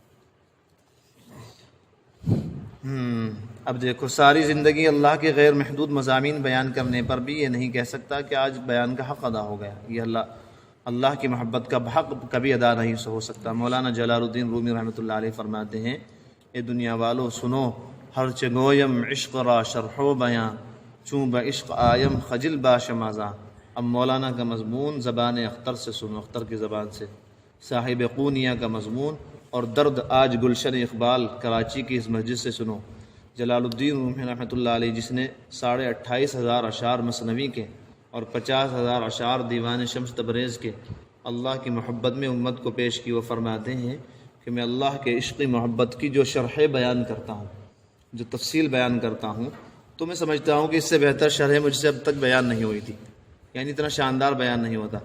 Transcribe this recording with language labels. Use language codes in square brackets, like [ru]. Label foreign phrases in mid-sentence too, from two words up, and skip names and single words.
[ur] اب دیکھو، ساری زندگی اللہ کے غیر محدود مضامین بیان کرنے پر بھی یہ نہیں کہہ سکتا کہ آج بیان کا حق ادا ہو گیا۔ یہ اللہ کی محبت کا حق کبھی ادا نہیں ہو سکتا۔ مولانا جلال الدین رومی رحمۃ اللہ علیہ فرماتے ہیں، اے دنیا والو سنو، [fa] ہر چگویم عشق را شرح و بیاں، چوں با عشق آیم خجل باش مازاں۔ [ur] اب مولانا کا مضمون زبان اختر سے سنو، اختر کی زبان سے۔ صاحب قونیہ کا مضمون، اور درد آج گلشن اقبال کراچی کی اس مسجد سے سنو۔ جلال الدین رومی رحمۃ اللہ علیہ، جس نے 28,500 اشعار مثنوی کے اور 50,000 اشعار دیوان شمس تبریز کے اللہ کی محبت میں امت کو پیش کی، وہ فرماتے ہیں کہ میں اللہ کے عشقی محبت کی جو شرح بیان کرتا ہوں، جو تفصیل بیان کرتا ہوں، تو میں سمجھتا ہوں کہ اس سے بہتر شرح مجھ سے اب تک بیان نہیں ہوئی تھی، یعنی اتنا شاندار بیان نہیں ہوتا۔